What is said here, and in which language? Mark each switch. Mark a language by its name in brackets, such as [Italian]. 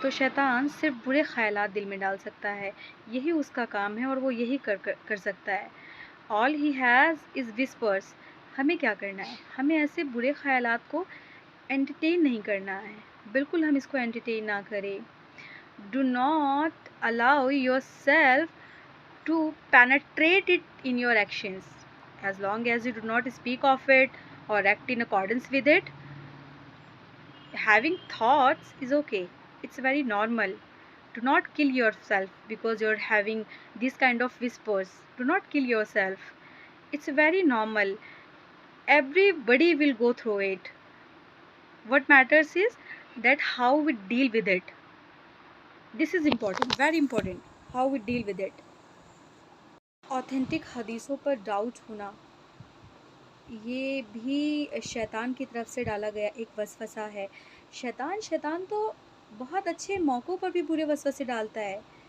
[Hindi] तो शैतान सिर्फ बुरे ख़यालात दिल में डाल सकता है, यही उसका काम है और वो यही कर सकता है। [English] All he has is whispers. [Hindi] हमें क्या करना है? हमें ऐसे बुरे ख़यालात को एंटरटेन नहीं करना है, बिल्कुल हम इसको एंटरटेन ना करें। [English] Do not allow yourself to penetrate it in your actions. As long as you do not speak of it or act in accordance with it, having thoughts is okay. It's very normal. Do not kill yourself because you're having this kind of whispers. Do not kill yourself. It's very normal. Everybody will go through it. What matters is that how we deal with it. This is important, very important, how we deal with it. [Hindi] Authentic हदीसों पर doubt होना, ये भी शैतान की तरफ से डाला गया एक वसवसा है। शैतान तो बहुत अच्छे मौक़ों पर भी बुरे वसवसे डालता है।